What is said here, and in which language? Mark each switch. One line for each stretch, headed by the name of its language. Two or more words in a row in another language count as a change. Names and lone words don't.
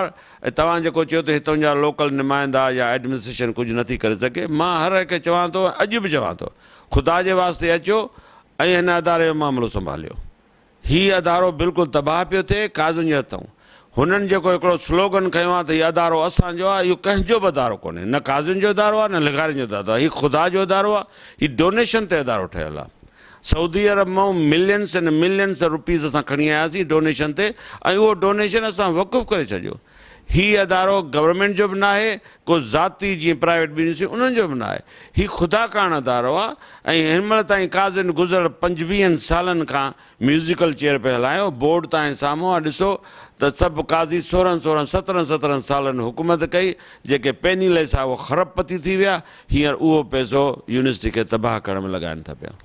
Sindhi: तव्हां जेको चयो त हितां जा लोकल नुमाइंदा या एडमिनिस्ट्रेशन कुझु नथी करे सघे, मां हर हिकु चवां थो, अॼु बि चवां थो, ख़ुदा जे वास्ते अचो ऐं हिन अदारे जो मामिलो संभालियो। हीउ अदारो बिल्कुलु तबाह पियो थिए काज़ुनि जे हथऊं। हुननि जेको हिकिड़ो स्लोगन खयो आहे त हीउ अदारो असांजो आहे, इहो कंहिंजो बि अदारो कोन्हे, न काज़ुनि जो अदारो आहे न लिगारियुनि जो अदारो आहे, हीउ ख़ुदा जो अदारो आहे, हीउ डोनेशन ते अदारो ठहियलु आहे। सऊदी अरब मां
English: millions and millions rupees
Sindhi: असां खणी आयासीं डोनेशन ते ऐं उहो डोनेशन असां वक़ुफ़ु करे छॾियो। हीउ अदारो गवर्नमेंट जो बि न आहे, को ज़ाती जीअं
English: private business
Sindhi: उन्हनि जो बि न आहे, हीउ ख़ुदा कान अदारो आहे। ऐं हिन महिल ताईं काज़िन गुज़िरियल 25 सालनि खां
English: musical chair
Sindhi: पिया हलायो, बोर्ड तव्हांजे साम्हूं आहे, ॾिसो त सभु काज़ी 16 17 सालनि हुकूमत कई, जेके पेनीलेस आहे उहो ख़रबपती थी विया, हींअर उहो पैसो यूनिवर्सिटी खे तबाह करण में लॻाइनि था पिया।